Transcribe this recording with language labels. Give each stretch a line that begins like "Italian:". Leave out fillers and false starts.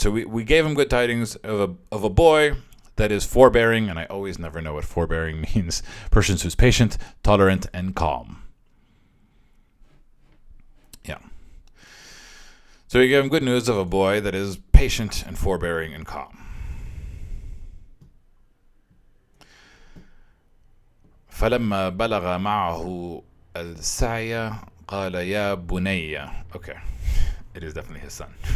English: So we gave him good tidings of a boy that is forbearing, and I always never know what forbearing means. Person who's patient, tolerant, and calm. Yeah. So we gave him good news of a boy that is patient and forbearing and calm.
Arabic: فلما بلغ معه السعي قال يا بني.
English: Okay, it is definitely his son.